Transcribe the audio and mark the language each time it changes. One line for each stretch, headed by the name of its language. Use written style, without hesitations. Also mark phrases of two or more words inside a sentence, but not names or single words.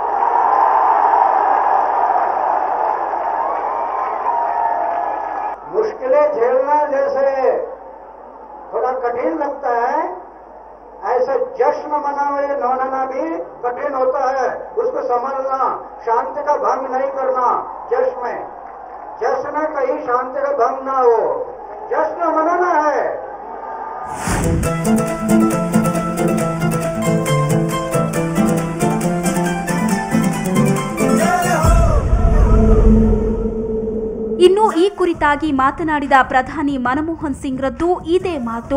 Hindi: मुश्किलें झेलना जैसे थोड़ा कठिन लगता है, ऐसे जश्न मनाना भी कठिन होता है। उसको समझना, शांति का भंग नहीं करना। जश्न कहीं शांति का भंग ना हो, जश्न मनाना है।
Kannada: ಇನ್ನು ಈ ಕುರಿತಾಗಿ ಮಾತನಾಡಿದ ಪ್ರಧಾನಿ ಮನಮೋಹನ್ ಸಿಂಗ್ ರದ್ದು ಇದೇ ಮಾತು.